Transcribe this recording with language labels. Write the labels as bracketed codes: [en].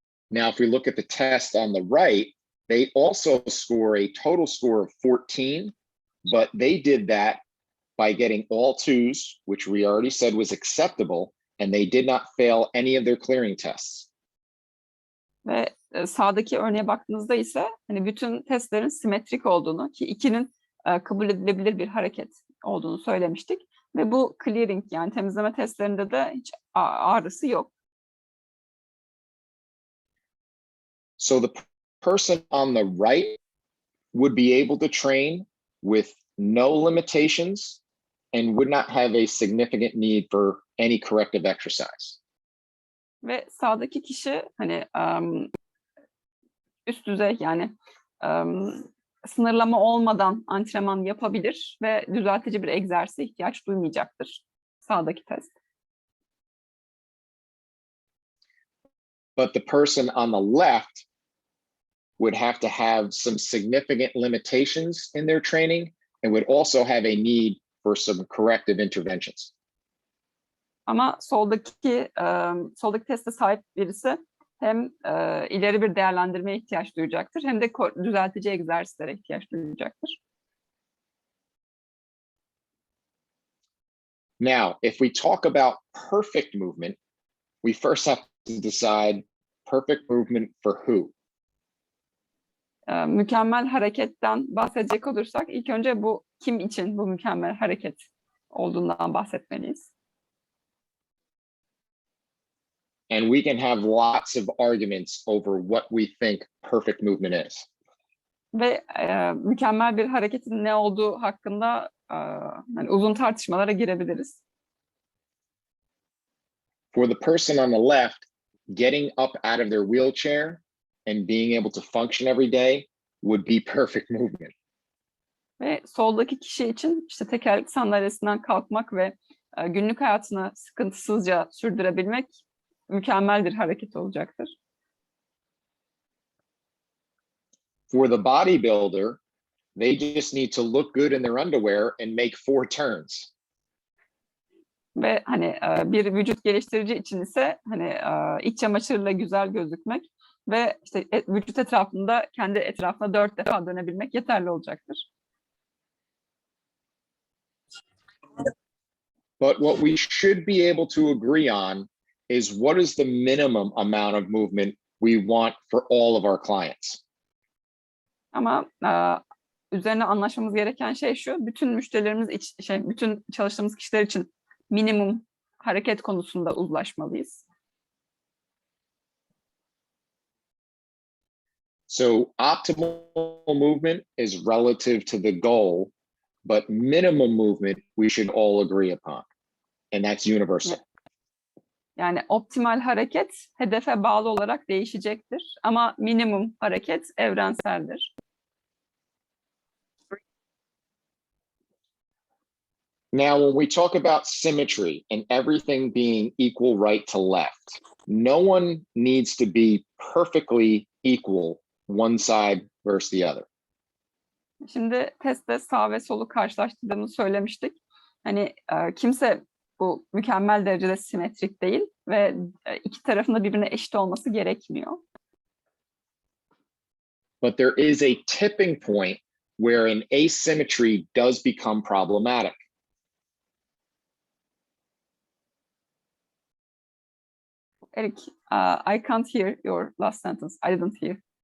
[en] Now, if we look at the test on the right, they also score a total score of 14, but they did that by getting all 2s, which we already said was acceptable, and they did not fail any of their clearing tests. [tr] Ve sağdaki örneğe baktığınızda ise hani bütün testlerin simetrik olduğunu, ki 2'nin kabul edilebilir bir hareket olduğunu söylemiştik. Ve bu clearing, yani temizleme testlerinde de hiç ağrısı yok. [en] So the person on the right would be able to train with no limitations and would not have a significant need for any corrective exercise. [tr] Ve sağdaki kişi hani üst düzey, yani sınırlama olmadan antrenman yapabilir ve düzeltici bir egzersize ihtiyaç duymayacaktır sağdaki test. [en] But the person on the left would have to have some significant limitations in their training and would also have a need for some corrective interventions. [tr] Ama soldaki teste sahip birisi hem ileri bir değerlendirmeye ihtiyaç duyacaktır, hem de düzeltici egzersizlere ihtiyaç duyacaktır. [en] Now, if we talk about perfect movement, we first have to decide perfect movement for who. [tr] Mükemmel hareketten bahsedecek olursak ilk önce bu kim için bu mükemmel hareket olduğundan bahsetmeliyiz. [en] And we can have lots of arguments over what we think perfect movement is. [tr] Ve mükemmel bir hareketin ne olduğu hakkında yani uzun tartışmalara girebiliriz. [en] For the person on the left, getting up out of their wheelchair and being able to function every day would be perfect movement. [tr] Ve soldaki kişi için işte tekerlekli sandalyesinden kalkmak ve günlük hayatını sıkıntısızca sürdürebilmek mükemmel bir hareket olacaktır. [en] For the bodybuilder, they just need to look good in their underwear and make 4 turns. [tr] Ve hani bir vücut geliştirici için ise hani iç çamaşırla güzel gözükmek ve işte vücut etrafında kendi etrafına 4 defa dönebilmek yeterli olacaktır. [en] But what we should be able to agree on is what is the minimum amount of movement we want for all of our clients. [tr] Ama üzerine anlaşmamız gereken şey şu: bütün müşterilerimiz bütün çalıştığımız kişiler için minimum hareket konusunda uzlaşmalıyız. [en] So optimal movement is relative to the goal, but minimum movement we should all agree upon. And that's universal. [tr] Yani optimal hareket hedefe bağlı olarak değişecektir ama minimum hareket evrenseldir. [en] Now, when we talk about symmetry and everything being equal right to left, no one needs to be perfectly equal one side versus the other. [tr] Şimdi testte sağ ve solu karşılaştırdığımızı söylemiştik. Hani kimse bu mükemmel derecede simetrik değil ve iki tarafın da birbirine eşit olması gerekmiyor. [en] But there is a tipping point where an asymmetry does become problematic. Eric, I can't hear your last sentence. I didn't hear